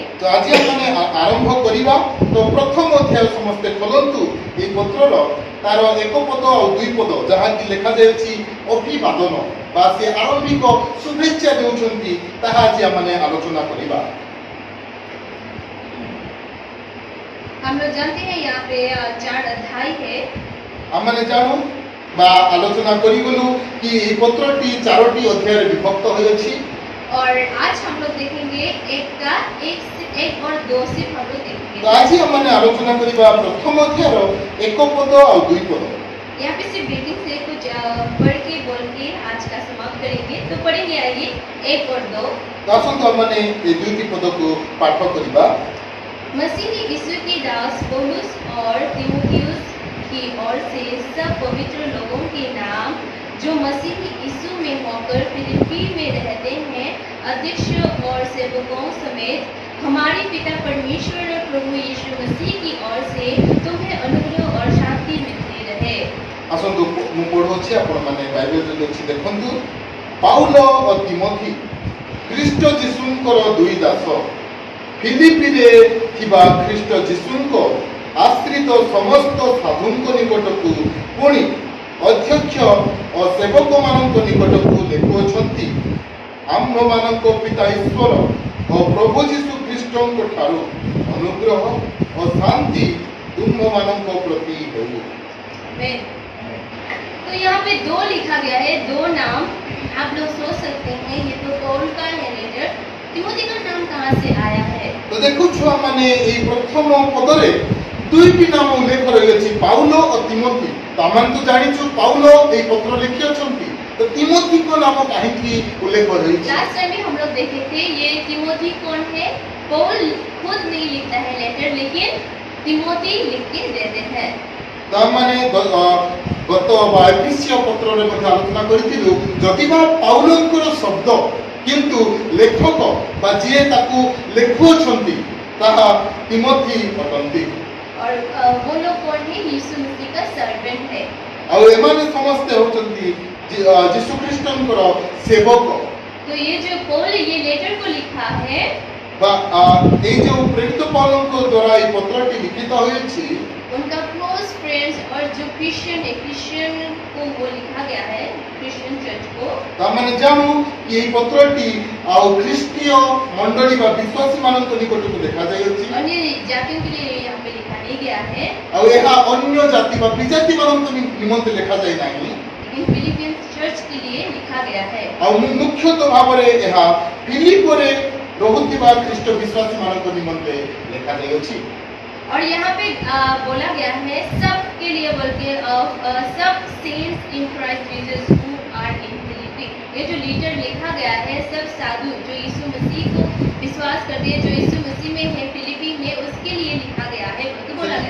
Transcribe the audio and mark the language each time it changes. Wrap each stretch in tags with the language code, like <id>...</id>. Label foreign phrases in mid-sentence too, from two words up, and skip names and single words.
<hi>तो आज</hi> <or>ଆମେ ଆରମ୍ଭ କରିବା। ତ ପ୍ରଥମ ଅଧ୍ୟାୟ ସମସ୍ତେ ଖୋଲନ୍ତୁ ଏହି ପତ୍ରର ତାର ଏକ ପଦ ଆଉ ଦୁଇ ପଦ ଯାହାକି ଲେଖାଯାଇଛି ଅଭିବାଦନ ବା ସେ ଆରମ୍ଭିକ ଶୁଭେଚ୍ଛା ଦେଉଛନ୍ତି ତାହା ଆଜି ଆମେ ଆଲୋଚନା କରିବା।</or> <hi>हम लोग जानते हैं यहाँ पे 4 अध्याय है।</hi> <or>ଆମେ ଜାଣୁ ବା ଆଲୋଚନା କରିଗଲୁ କି ଏହି ପତ୍ରଟି 4ଟି ଅଧ୍ୟାୟରେ ବିଭକ୍ତ ହୋଇଅଛି।</or> <hi>और आज हम लोग देखेंगे एक और 2 सिर्फ हम लोग देखेंगे।</hi> <or>ତ ଆଜି ଆମେ ଆଲୋଚନା କରିବା ପ୍ରଥମ ଅଧ୍ୟାୟର ଏକ ପଦ ଆଉ ଦୁଇ ପଦ।</or> <hi>यहाँ पे सिर्फ ग्रीटिंग से कुछ पढ़ के बोल के आज का समाप्त करेंगे। तो पढ़ेंगे आइए 1 और 2।</hi> <or>ତ ଆସନ୍ତୁ ଆମେ ଏହି ଦୁଇଟି ପଦକୁ ପାଠ କରିବା।</or> <hi>मसीही यीशु के दास पौलुस और तीमुथियुस की ओर से सब पवित्र लोगों के नाम जो मसीही यीशु में होकर फिलिप्पी में रहते हैं, अध्यक्ष और सेवकों समेत हमारे पिता परमेश्वर और प्रभु यीशु मसीह की ओर से तुम्हें अनुग्रह और शांति मिलती रहे।</hi> <or>ଆସନ୍ତୁ ମୁଁ ପଢ଼ୁଅଛି, ଆପଣମାନେ ବାଇବେଲ ଯଦି ଅଛି ଦେଖନ୍ତୁ। ପାଉଲ ଓ ତିମୋଥି ଖ୍ରୀଷ୍ଟ ଯୀଶୁଙ୍କର ଦୁଇ ଦାସ, ଫିଲିପିରେ ଥିବା ଖ୍ରୀଷ୍ଟ ଯୀଶୁଙ୍କ ଆଶ୍ରିତ ସମସ୍ତ ସାଧୁଙ୍କ ନିକଟକୁ ପୁଣି ଅଧ୍ୟକ୍ଷ ଓ ସେବକମାନଙ୍କ ନିକଟକୁ ଲେଖୁଅଛନ୍ତି, ଆମ୍ଭମାନଙ୍କ ପିତା ଈଶ୍ୱର ଓ ପ୍ରଭୁ ଯୀଶୁ ଖ୍ରୀଷ୍ଟଙ୍କ ଠାରୁ ଅନୁଗ୍ରହ ଓ ଶାନ୍ତି ତୁମ୍ଭମାନଙ୍କ ପ୍ରତି ହେଉ।</or> <hi>आमीन। तो यहाँ पे 2 लिखा गया है, 2 नाम आप लोग सोच सकते हैं ये तो पौल का है लेटर, तिमोथी का नाम कहाँ से आया है?</hi> <or>ତ ଦେଖୁଛୁ ଆମେ ଏହି ପ୍ରଥମ ପଦରେ ଦୁଇଟି ନାମ ଉଲ୍ଲେଖ ରହିଅଛି, ପାଉଲ ଓ ତିମୋଥି। ତ ଆମେ ତ ଜାଣିଛୁ ପାଉଲ ଏହି ପତ୍ର ଲେଖିଅଛନ୍ତି, ତ ତିମୋଥିଙ୍କ ନାମ କାହିଁକି ଉଲ୍ଲେଖ ରହିଛି?</or> <en>last time</en> <hi>भी हम लोग देखे थे ये तिमोथी कौन है। पौल खुद नहीं लिखता है लेटर, लेकिन तिमोथी लिख के देते हैं।</hi> <or>ତ ଆମେ ଗତ ବା ଏଫେସୀୟ ପତ୍ରରେ ମଧ୍ୟ ଆଲୋଚନା କରିଥିଲୁ, ଯଦିବା ପାଉଲଙ୍କର ଶବ୍ଦ କିନ୍ତୁ ଲେଖକ ବା ଯିଏ ତାକୁ ଲେଖୁଅଛନ୍ତି ତାହା ତିମୋଥି ଅଟନ୍ତି।</or> <hi>और वो लोग कौन है? यीशु मसीह का सर्वेंट है।</hi> <or>ଆଉ ଏମାନେ ସମସ୍ତେ ହେଉଛନ୍ତି ଯୀଶୁ ଖ୍ରୀଷ୍ଟଙ୍କର ସେବକ।</or> <hi>तो ये जो पौल ये लेटर को लिखा है,</hi> <or>ବା ଏଇ ଯୋଉ ପ୍ରେରିତ ପାଉଲଙ୍କ ଦ୍ୱାରା ଏହି ପତ୍ରଟି ଲିଖିତ ହୋଇଛି,</or> <hi>उनका</hi> <en>close friends</en> <hi>और जो क्रिश्चियन है, क्रिश्चियन को वो लिखा गया है,</hi> <en>Christian church</en> <hi>को।</hi> <or>ତ ଆମେ ଜାଣୁ କି ଏହି ପତ୍ରଟି ଆଉ ଖ୍ରୀଷ୍ଟୀୟ ମଣ୍ଡଳୀ ବା ବିଶ୍ୱାସୀ ମାନଙ୍କ ନିକଟକୁ ଲେଖାଯାଇଅଛି।</or> <hi>अन्य जातियों के लिए यहाँ पे लिखा नहीं गया है,</hi> <or>ଆଉ ଏହା ଅନ୍ୟ ଜାତି ବା ବିଜାତି ମାନଙ୍କ ନିମନ୍ତେ ଲେଖାଯାଇ ନାହିଁ।</or> <hi>लेकिन फिलिपियन चर्च के लिए लिखा गया है।</hi> <or>ଆଉ ମୁଖ୍ୟତଃ ଭାବରେ ଏହା ଫିଲିପରେ ରହୁଥିବା ଖ୍ରୀଷ୍ଟ ବିଶ୍ୱାସୀ ମାନଙ୍କ ନିମନ୍ତେ ଲେଖାଯାଇଅଛି।</or> <hi>और यहाँ पे बोला गया है सब के लिए, बोल के सब</hi> <en>saints in Christ Jesus who are in Philippi.</en> <hi>ये जो लेटर लिखा गया है सब साधु जो यीशु मसीह को विश्वास करते हैं, जो यीशु मसीह में है फिलिपी में, उसके लिए लिखा गया है तो बोला गया</hi>